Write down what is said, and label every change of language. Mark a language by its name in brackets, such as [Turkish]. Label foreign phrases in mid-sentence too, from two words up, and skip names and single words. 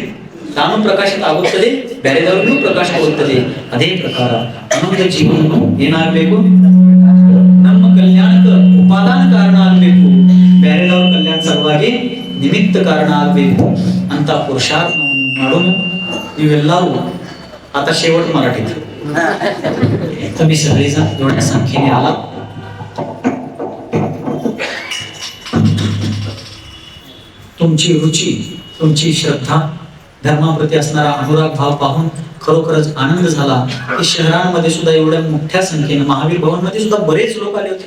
[Kannada] ತಾನು ಪ್ರಕಾಶಿತ ಆಗುತ್ತದೆ, ಬೇರೆದವ್ರಿಗೂ ಪ್ರಕಾಶ ಆಗುತ್ತದೆ. ಅದೇ ಪ್ರಕಾರ ನಮ್ಮದ ಜೀವನನು ಏನಾಗಬೇಕು? ನಮ್ಮ ಕಲ್ಯಾಣಕ್ಕೆ ಉಪಾದಾನ ಕಾರಣ ಆಗ್ಬೇಕು, ಬೇರೆದವ್ರ ಕಲ್ಯಾಣ ಸಲುವಾಗಿ ನಿಮಿತ್ತ ಕಾರಣ ಆಗ್ಬೇಕು ಅಂತ ಪುರುಷಾರ್ಥ ಮಾಡೋಣ. [Marathi] ನೀವೆಲ್ಲರೂ आता शेवट मराठीत. तुम्ही सगळेजण एवढ्या संख्येने आला. तुमची रुची, तुमची श्रद्धा, धर्माप्रती असणारा अनुराग भाव पाहून खरोखरच आनंद झाला की शहरांमध्ये सुद्धा एवढ्या मोठ्या संख्येने, महावीर भवन मध्ये सुद्धा बरेच लोक आले होते.